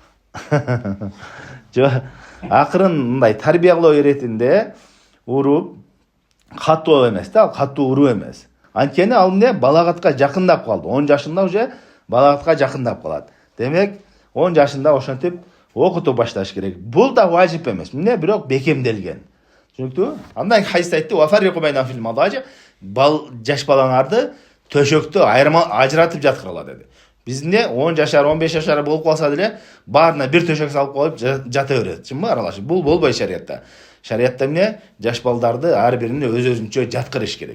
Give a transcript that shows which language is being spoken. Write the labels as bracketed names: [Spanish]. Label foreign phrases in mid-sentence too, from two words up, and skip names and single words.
[Kyrgyz] Акырын мындай тарбиялоо иретинде уруп, катуу эмес да, катуу уруу эмес. Анткени ал балагатка жакындап калды. 10 жашында уже балагатка жакындап калат. Демек, 10 жашында ошентип окутуп башташ керек. Бул да важип эмес. Бирок бекемделген. Түшүнүктүбү? Андан хадисте айтты: [Arabic] "وفرقوا بينهم في المضاجع". [Kyrgyz] Жаш балаңарды төшөктө ажыратып жаткырала деди. Биз 10 жашар, 15 жашар болуп калса деле, баарына бир төшөк салып коюп жата берет. Чынбы аралашып? Бул болбойт шариятта. Шариятта жаш балдарды ар бирине өзүнчө жаткырыш керек.